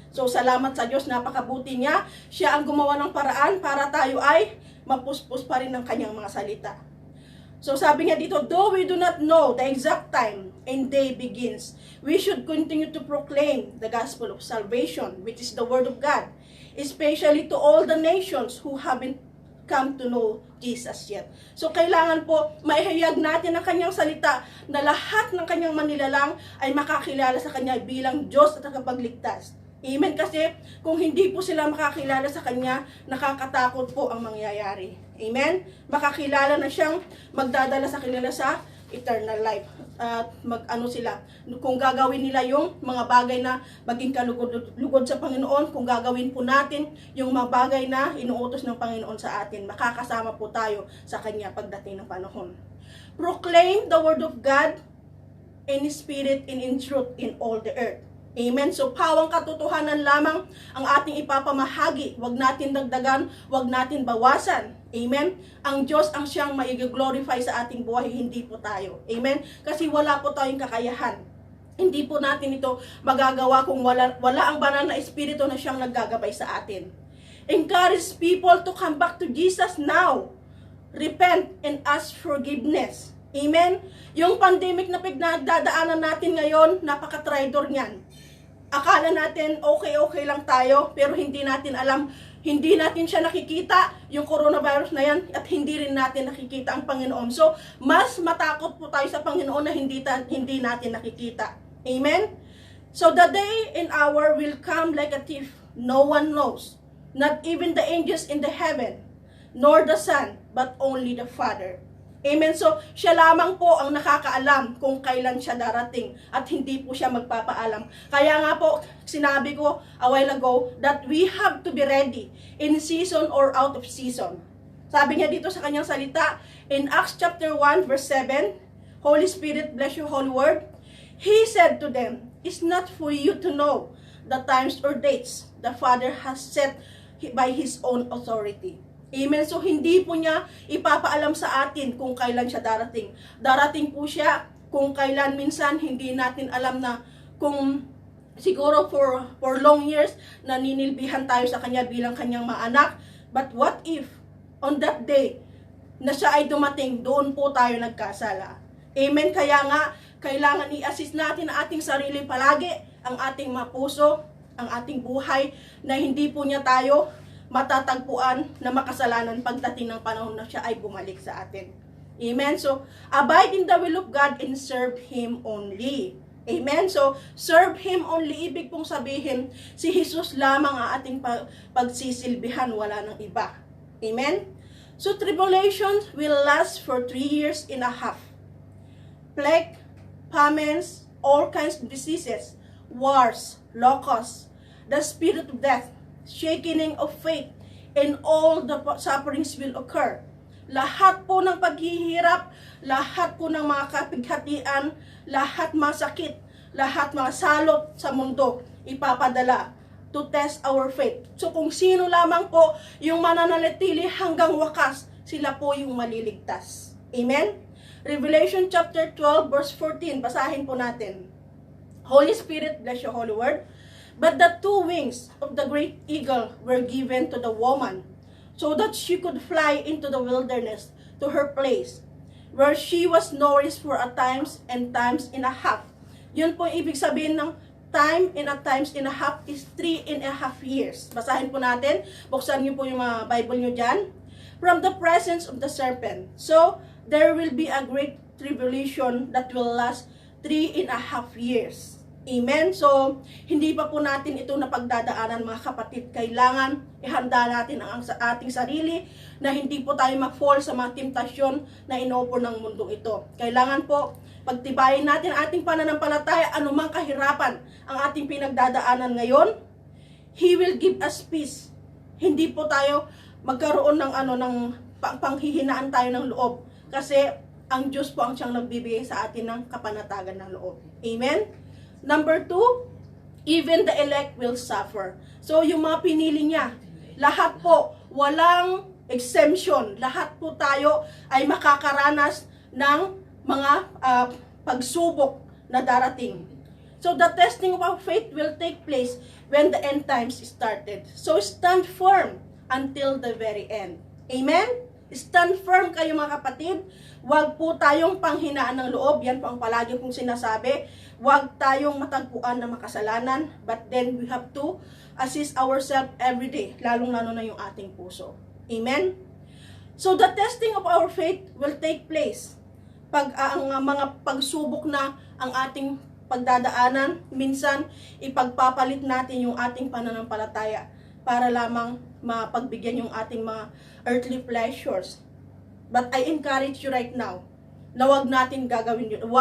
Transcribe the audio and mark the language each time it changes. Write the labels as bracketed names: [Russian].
[Filipino] So, salamat sa Diyos, napakabuti niya. Siya ang gumawa ng paraan para tayo ay mapuspos pa rin ng kanyang mga salita. So sabi nga dito, [English] though we do not know the exact time and day begins, we should continue to proclaim the gospel of salvation, which is the word of God, especially to all the nations who haven't come to know Jesus yet. [Filipino] So kailangan po maihayag natin ang kanyang salita na lahat ng kanyang manilalang ay makakilala sa kanya bilang Diyos at tagapagligtas. Amen. Kasi kung hindi po sila makakilala sa Kanya, nakakatakot po ang mangyayari. Amen. Makakilala na siyang magdadala sa kanila sa eternal life. At kung gagawin nila yung mga bagay na maging kalugod sa Panginoon, kung gagawin po natin yung mga bagay na inuutos ng Panginoon sa atin, makakasama po tayo sa Kanya pagdating ng panahon. [English] Proclaim the word of God in spirit and in truth in all the earth. Amen. [Filipino] So, pawang katotohanan lamang ang ating ipapamahagi. Huwag natin dagdagan, huwag natin bawasan. Amen. Ang Diyos ang siyang mai-glorify sa ating buhay, hindi po tayo. Amen. Kasi wala po tayong kakayahan. Hindi po natin ito magagawa kung wala ang banal na espiritu na siyang naggagabay sa atin. [English] Encourage people to come back to Jesus now. Repent and ask forgiveness. [Filipino] Amen. Yung pandemic na pinagdadaanan natin ngayon, napaka-traitor niyan. Akala natin okay lang tayo, pero hindi natin alam, hindi natin siya nakikita, yung coronavirus na yan, at hindi rin natin nakikita ang Panginoon. So, mas matakot po tayo sa Panginoon na hindi natin nakikita. Amen? [English] So, the day and hour will come like a thief, no one knows, not even the angels in the heaven, nor the Son, but only the Father. Amen. [Filipino] So, siya lamang po ang nakakaalam kung kailan siya darating at hindi po siya magpapaalam. Kaya nga po, sinabi ko [English] a while ago that we have to be ready in season or out of season. [Filipino] Sabi niya dito sa kanyang salita, [English] in Acts chapter 1 verse 7, Holy Spirit, bless your holy word. He said to them, "It's not for you to know the times or dates the Father has set by His own authority." Amen. [Filipino] So, hindi po niya ipapaalam sa atin kung kailan siya darating. Darating po siya kung kailan. Minsan, hindi natin alam na kung siguro for long years, naninilbihan tayo sa Kanya bilang Kanyang mga anak. [English] But what if, on that day, [Filipino] na siya ay dumating, doon po tayo nagkasala. Amen. Kaya nga, kailangan i-assist natin ang ating sarili palagi, ang ating mga puso, ang ating buhay, na hindi po niya tayo matatagpuan na makasalanan pagdating ng panahon na siya ay bumalik sa atin. Amen? [English] So, abide in the will of God and serve Him only. [Filipino] Amen? [English] So, serve Him only. [Filipino] Ibig pong sabihin, si Jesus lamang ang ating pagsisilbihan, wala nang iba. Amen? [English] So, tribulation will last for 3.5 years. Plague, famines, all kinds of diseases, wars, locusts, the spirit of death, shaking of faith, and all the sufferings will occur. [Filipino] Lahat po ng paghihirap, lahat po ng mga kapighatian, lahat mga sakit, lahat mga salot sa mundo, ipapadala [English] to test our faith. [Filipino] So kung sino lamang po yung mananalitili hanggang wakas, sila po yung maliligtas. Amen? Revelation chapter 12 verse 14, basahin po natin. [English] Holy Spirit, bless your holy word. But the 2 wings of the great eagle were given to the woman, so that she could fly into the wilderness to her place, where she was nourished for a times and times and a half. [Filipino] Yun po ibig sabihin ng [English] time and a times and a half is 3.5 years. [Filipino] Basahin po natin. Buksan niyo po yung mga Bible niyo dyan. [English] From the presence of the serpent. So, there will be a great tribulation that will last 3.5 years. Amen? [Filipino] So, hindi pa po natin ito na pagdadaanan mga kapatid. Kailangan ihanda natin ang ating sarili na hindi po tayo ma-fall sa mga temptasyon na inopo ng mundong ito. Kailangan po pagtibayin natin ating pananampalataya, anumang kahirapan ang ating pinagdadaanan ngayon. [English] He will give us peace. [Filipino] Hindi po tayo magkaroon ng panghihinaan tayo ng loob. Kasi ang Diyos po ang siyang nagbibigay sa atin ng kapanatagan ng loob. Amen? [English] Number 2, even the elect will suffer. [Filipino] So, yung mga pinili niya, lahat po, walang exemption. Lahat po tayo ay makakaranas ng mga pagsubok na darating. [English] So, the testing of our faith will take place when the end times started. So, stand firm until the very end. [Filipino] Amen? [English] Stand firm [Filipino] kayo mga kapatid. Huwag po tayong panghinaan ng loob. Yan po ang palagi kong sinasabi. Huwag tayong matagpuan ng makasalanan. [English] But then we have to assist ourselves every day. [Filipino] Lalong-lalo na yung ating puso. [English] Amen? So the testing of our faith will take place. [Filipino] Pag ang mga pagsubok na ang ating pagdadaanan, minsan ipagpapalit natin yung ating pananampalataya para lamang mapagbigyan yung ating mga [English] earthly pleasures. But I encourage you right now [Filipino] na wag natin gagawin yun.